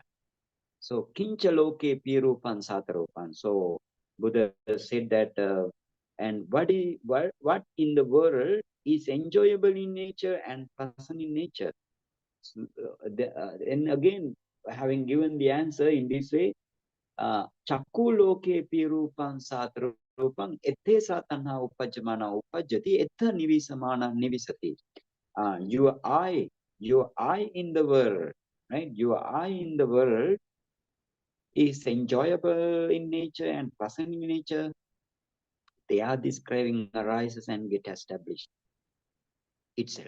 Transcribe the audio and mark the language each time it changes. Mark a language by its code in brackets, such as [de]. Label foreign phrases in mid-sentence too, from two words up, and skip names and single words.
[pi] So Kincha Loke Piyarupan Satarupan. [en] So Buddha said that, and what in the world is enjoyable in nature and pleasant in nature. So, and again, having given the answer in this way, [pi] Chakku loke pirupang satrupang ettesa tanha upajamana upajati etta nivisamana nivisati. [en] Your eye in the world, right? Your eye in the world is enjoyable in nature and pleasant in nature. There this craving arises and get established itself.